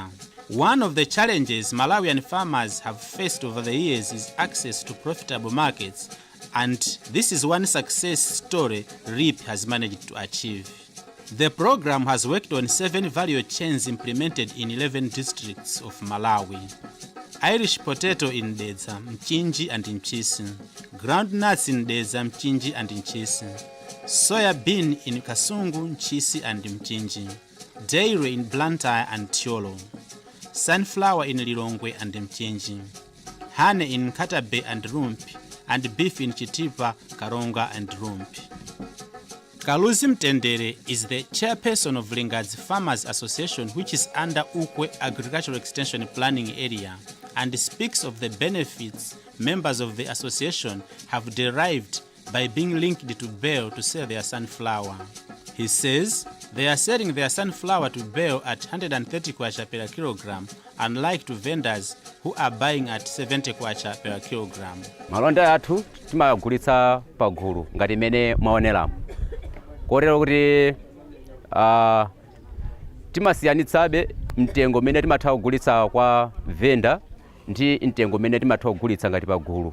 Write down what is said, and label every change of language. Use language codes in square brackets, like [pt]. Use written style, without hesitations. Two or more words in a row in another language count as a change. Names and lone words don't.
[en] One of the challenges Malawian farmers have faced over the years is access to profitable markets, and this is one success story REAP has managed to achieve. The program has worked on 7 value chains implemented in 11 districts of Malawi. Irish potato in Dedza, Mchinji and Mchisi, groundnuts in Dedza, Mchinji and Mchisi, soya bean in Kasungu, Mchisi and Mchinji, dairy in Blantyre and Tiolo, sunflower in Lilongwe and Mchinji, honey in Katabe and Rumpi, and beef in Chitipa, Karonga and Rumpi. Kaluzi Mtendere is the chairperson of Lingadzi Farmers Association, which is under Ukwe Agricultural Extension Planning Area, and speaks of the benefits members of the association have derived by being linked to Bell to sell their sunflower. He says they are selling their sunflower to Bell at 130 kwacha per kilogram, unlike to vendors who are buying at 70 kwacha per kilogram. [ny] Malonda athu timagulitsa pagulu ngati mene mwaonera. Kotero kuti timasiyanitsabe mtengo mene timatha kugulitsa kwa venda ndi mtengo mene timatha kugulitsa ngati pagulu.